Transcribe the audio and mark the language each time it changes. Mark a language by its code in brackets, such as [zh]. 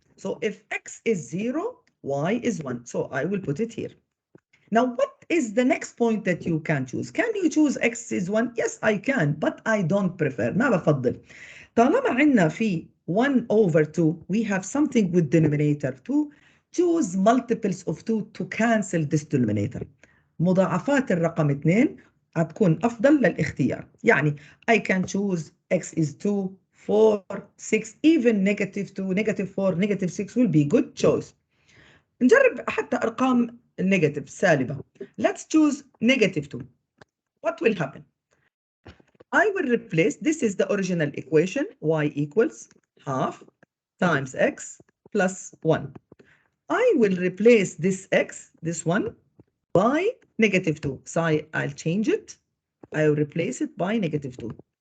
[en] So if x is 0, y is 1. So I will put it here. Now, what is the next point that you can choose? Can you choose x is 1? Yes, I can, but I don't prefer. [ar] ما بفضل. طالما عندنا في [en] 1 over 2, we have something with denominator 2. Choose multiples of 2 to cancel this denominator. [ar] مضاعفات الرقم 2 هتكون أفضل للاختيار. يعني [en] I can choose x is 2, 4, 6, even negative 2, negative 4, negative 6 will be good choice. [ar] نجرب حتى أرقام negative سالبة. [en] Let's choose negative 2. What will happen? I will replace, this is the original equation, y equals half times x plus 1. I will replace this x, this one, by negative 2. So I'll change it. I'll replace it by negative 2.